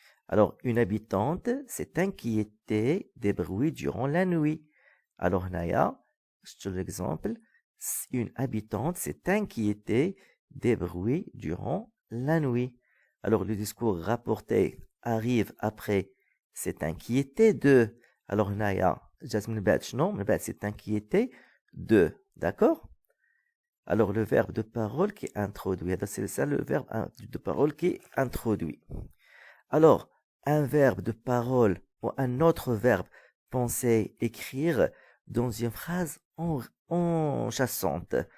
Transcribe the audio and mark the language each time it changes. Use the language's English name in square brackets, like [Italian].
[French] Alors une habitante s'est inquiétée des bruits durant la nuit. Alors [Arabic] هنايا شفتوا [French] l'exemple une habitante s'est inquiétée des bruits durant la nuit. Alors le discours rapporté arrive après s'est inquiété de. [Arabic] Alors هنايا جات من بعد شنو من بعد [French] s'est inquiété de, d'accord? Alors le verbe de parole qui est introduit, c'est ça le verbe de parole qui est introduit. Alors un verbe de parole ou un autre verbe penser, écrire dans une phrase enchâssante.